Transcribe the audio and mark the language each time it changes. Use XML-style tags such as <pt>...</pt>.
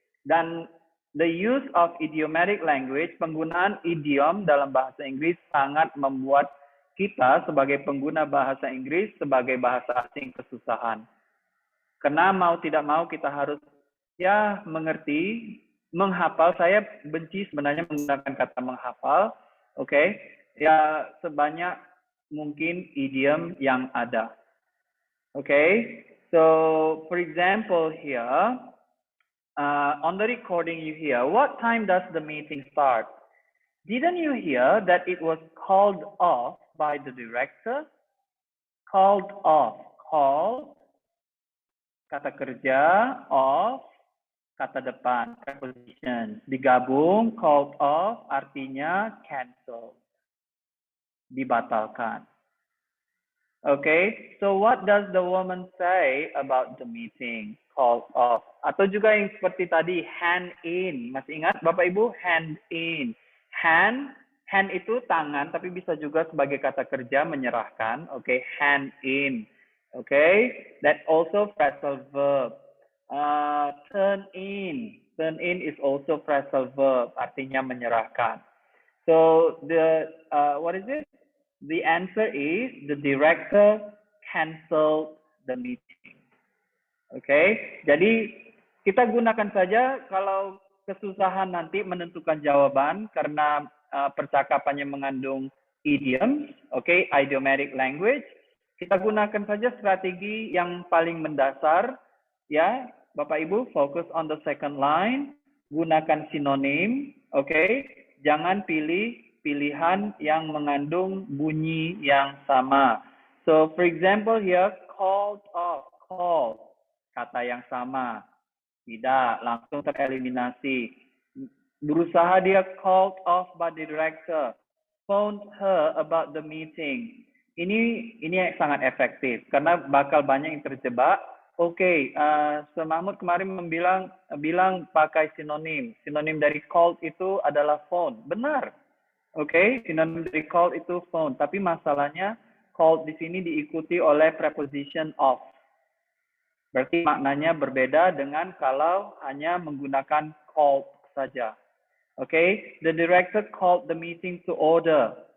<id>Dan</id> <en>the use of idiomatic language,</en> <id>penggunaan idiom dalam bahasa Inggris sangat membuat kita sebagai pengguna bahasa Inggris sebagai bahasa asing kesusahan. Karena mau tidak mau kita harus mengerti, menghafal. Saya benci sebenarnya menggunakan kata menghafal. Oke, ya sebanyak mungkin idiom yang ada.</id> <en>Okay, so for example here, on the recording you hear, what time does the meeting start? Didn't you hear that it was called off by the director?</en> <id>Called off, call, kata kerja, off, kata depan, preposition. Digabung, called off artinya cancel, dibatalkan.</id> <en>Okay, so what does the woman say about the meeting? Called off.</en> <id>Atau juga yang seperti tadi, hand in. Masih ingat Bapak Ibu? Hand in. Hand itu tangan, tapi bisa juga sebagai kata kerja menyerahkan.</id> <en>Okay, hand in. Okay, that also phrasal verb. Turn in. Turn in is also phrasal verb,</en> <id>artinya menyerahkan.</id> <en>So what is it? The answer is the director canceled the meeting.</en> <id>Okay, jadi kita gunakan saja kalau kesusahan nanti menentukan jawaban karena percakapannya mengandung idiom, okay, idiomatic language. Kita gunakan saja strategi yang paling mendasar, ya.</id> <en>Bapak Ibu, focus on the second line,</en> <id>gunakan sinonim,</id> <en>okay?</en> <id>Jangan pilih pilihan yang mengandung bunyi yang sama. So, for example here, called off, call, kata yang sama, tidak, langsung tereliminasi.</id> <en>Berusaha dia called off by the director, phoned her about the meeting.</en> <id>Ini sangat efektif karena bakal banyak yang terjebak. Oke, Mahmud kemarin bilang pakai sinonim. Sinonim dari called itu adalah phone. Benar. Oke, sinonim dari called itu phone. Tapi masalahnya called di sini diikuti oleh preposition of. Berarti maknanya berbeda dengan kalau hanya menggunakan called saja.</id> <en>Oke, the director called the meeting to order.</en>